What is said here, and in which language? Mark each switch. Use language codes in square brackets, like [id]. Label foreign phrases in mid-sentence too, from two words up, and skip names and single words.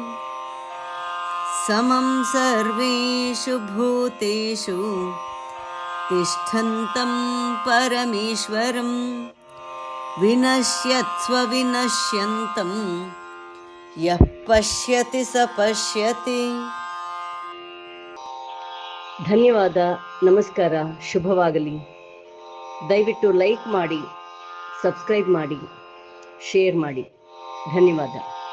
[sa] ಸಮಂ ಸರ್ವೇಷು ಭೂತೇಷು ತಿಷ್ಠಂತಂ ಪರಮೇಶ್ವರಂ ವಿನಶ್ಯತ್ಸ್ವ ವಿನಶ್ಯಂತಂ ಯಃ ಪಶ್ಯತಿ ಸ ಪಶ್ಯತಿ. [kn] ಧನ್ಯವಾದ. ನಮಸ್ಕಾರ. ಶುಭವಾಗಲಿ. ದಯವಿಟ್ಟು ಲೈಕ್ ಮಾಡಿ, ಸಬ್ಸ್ಕ್ರೈಬ್ ಮಾಡಿ, ಶೇರ್ ಮಾಡಿ. ಧನ್ಯವಾದ.